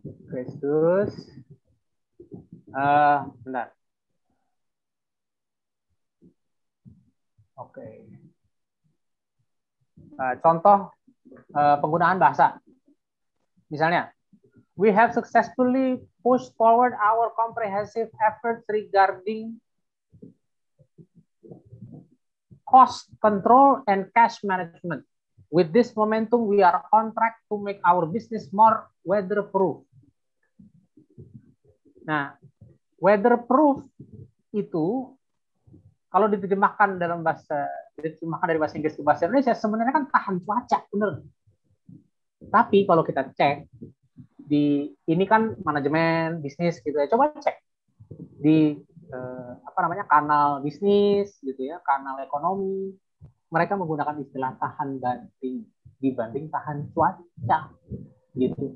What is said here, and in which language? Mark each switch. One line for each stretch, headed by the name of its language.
Indonesian: Terus. Bentar. Oke. Contoh penggunaan bahasa. Misalnya,
English: we have successfully pushed forward our comprehensive efforts regarding cost control and cash management. With this momentum, we are on track to make our business more weatherproof.
Indonesian: Nah, weatherproof itu kalau diterjemahkan dari bahasa Inggris ke bahasa Indonesia sebenarnya kan tahan cuaca, bener. Tapi kalau kita cek ini kan manajemen bisnis gitu ya, coba cek di kanal bisnis gitu ya, kanal ekonomi, mereka menggunakan istilah tahan banting dibanding tahan cuaca gitu.